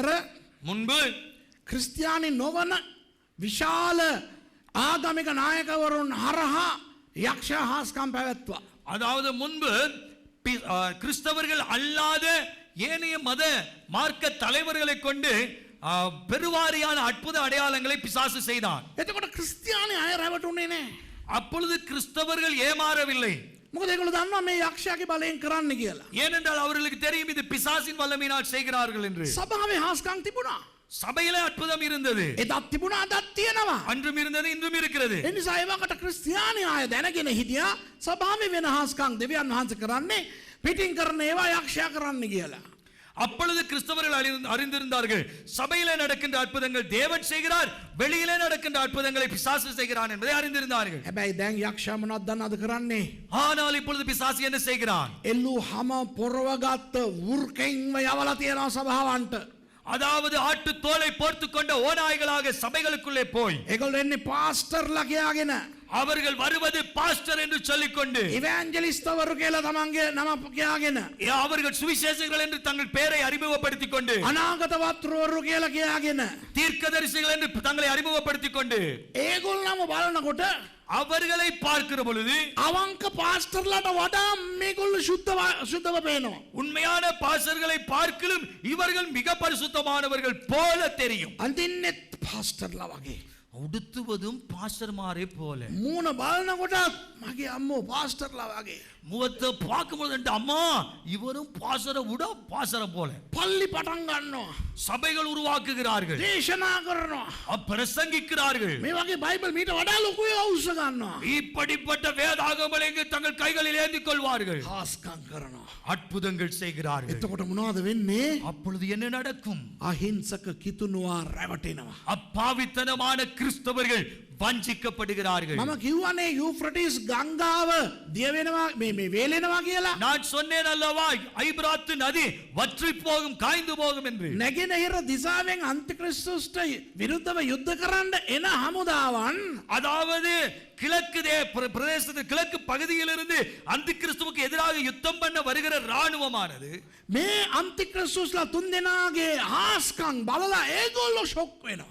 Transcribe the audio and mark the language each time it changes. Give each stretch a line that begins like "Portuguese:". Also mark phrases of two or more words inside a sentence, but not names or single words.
Tamil: முன்பு
Sinhala: ක්‍රිස්තියානි නොවන විශාල ආගමික නායකවරුන් හරහා යක්ෂයා හාස්කම් පැවැත්තුවා.
Tamil: அதாவது முன்பு கிறிஸ்தவர்கள் அல்லாத ஏனைய மத மார்க்க தலைவர்களை கொண்டு பெருவாரியான அற்புத அடையாளங்களை பிசாசு செய்தான்.
Sinhala: එතකොට ක්‍රිස්තියානි අය රැවටුනේ නැහැ.
Tamil: அப்பொழுது கிறிஸ்தவர்கள் ஏமாறவில்லை.
Sinhala: මොකද ඒගොල්ලෝ දන්නවා මේ යක්ෂයාගේ බලයෙන් කරන්න කියලා.
Tamil: ஏனென்றால் அவர்களுக்கு தெரியும் இது பிசாசின் வல்லமையினால் செய்கிறார்கள் என்று.
Sinhala: සභාවේ හාස්කම් තිබුණා.
Tamil: சபையிலே அற்புதம் இருந்தது.
Sinhala: එදත් තිබුණා අදත් තියෙනවා.
Tamil: அன்றும் இருந்தது இன்றும் இருக்கிறது.
Sinhala: ඒ නිසා ඒවකට ක්‍රිස්තියානි අය දැනගෙන හිටියා සභාවේ වෙන හාස්කම් දෙවියන් වහන්සේ කරන්නේ පිටින් කරන ඒවා යක්ෂයා කරන්න කියලා.
Tamil: அப்பொழுது கிறிஸ்தவர்கள் அறிந்திருந்தார்கள் சபையிலே நடக்கின்ற அற்புதங்கள் தேவன் செய்கிறார், வெளியிலே நடக்கின்ற அற்புதங்களை பிசாசு செய்கிறான் என்பதை அறிந்திருந்தார்கள்.
Sinhala: හැබැයි දැන් යක්ෂයා මොනවද දන්නවද කරන්නේ?
Tamil: ஆனால் இப்பொழுது பிசாசு என்ன செய்கிறான்?
Sinhala: එල්ලු හැම පොරවගත්ත වෘකෙන්ම යවලා තියෙනවා සභාවන්ට.
Tamil: அதாவது ஆட்டு தோலை போர்த்துக் கொண்ட ஓநாய்களாக சபைகளுக்குள்ளே போய்
Sinhala: ඒගොල්ලෝ එන්නේ පාස්ටර්ලා කියාගෙන
Tamil: அவர்கள் வருவது பாஸ்டர் என்று சொல்லிக்கொண்டு
Sinhala: ඉවැන්ජලිස්ට්වරු කියලා තමන්ගේ නම කියාගෙන
Tamil: அவர்கள் சுவிசேஷகர்கள் என்று தங்கள் பெயரை அறிமுகப்படுத்திக் கொண்டு
Sinhala: අනාගත වත්‍රවරු කියලා කියාගෙන
Tamil: தீர்க்கதரிசிகள் என்று தங்களை அறிமுகப்படுத்திக் கொண்டு
Sinhala: ඒගොල්ලන්ම බලනකොට
Tamil: அவர்களை பார்க்கிற பொழுது
Sinhala: අවංක පාස්ටර්ලාට වඩා මේගොල්ලෝ සුද්ධව පේනවා.
Tamil: உண்மையான பாஸ்டர்களை பார்க்கிலும் இவர்கள் மிக பரிசுத்தமானவர்கள் போல தெரியும்.
Sinhala: අන්තින්නෙත් පාස්ටර්ලා වගේ.
Tamil: உடுத்துவதும் பாஸ்டர்மாரே போல.
Sinhala: මූණ බලනකොට මගේ අම්මෝ පාස්ටර්ලා වගේ.
Tamil: முகத்தை பார்க்கும்போது அம்மா இவரும் பாஸ்டரை விட பாஸ்டரை போல.
Sinhala: පල්ලි පටන් ගන්නවා.
Tamil: சபைகள் உருவாக்குகிறார்கள்,
Sinhala: දේශනා කරනවා.
Tamil: பிரசங்கிக்கிறார்கள்.
Sinhala: මේ වගේ බයිබල් මීට වඩා ලොකුයි අවශ්‍ය ගන්නවා.
Tamil: இப்படிப்பட்ட வேதாகமங்களை தங்கள் கைகளில் ஏந்திக் கொள்வார்கள்,
Sinhala: හාස්කම් කරනවා.
Tamil: அற்புதங்கள் செய்கிறார்கள்.
Sinhala: එතකොට මොනවද වෙන්නේ?
Tamil: அப்பொழுது என்ன நடக்கும்?
Sinhala: අහිංසක කිතුනුවා රැවටෙනවා.
Tamil: அப்பாவித்தனமான கிறிஸ்தவர்கள் வஞ்சிக்கப்படுகிறார்கள்.
Sinhala: මම කිව්වනේ යූෆ්‍රටිස් ගංගාව දිය වෙනවා මේ වේලෙනවා කියලා.
Tamil: நான் சொன்னேன் அல்லவா ஐபிராத்து நதி வற்றி போகும், காய்ந்து போகும் என்று.
Sinhala: නැගෙනහිර දිසාවෙන් අන්තික්‍රිස්තුස්ට විරුද්ධව යුද්ධ කරන්න එන හමුදාවන්
Tamil: அதாவது கிழக்கு பிரதேசத்தில் கிழக்கு பகுதியிலிருந்து அந்த கிறிஸ்துவுக்கு எதிராக யுத்தம் பண்ண வருகிற ராணுவமானது
Sinhala: මේ අන්තික්‍රිස්තුස්ලා තුන් දෙනාගේ හාස්කම් බලලා ඒගොල්ලෝ ෂොක් වෙනවා.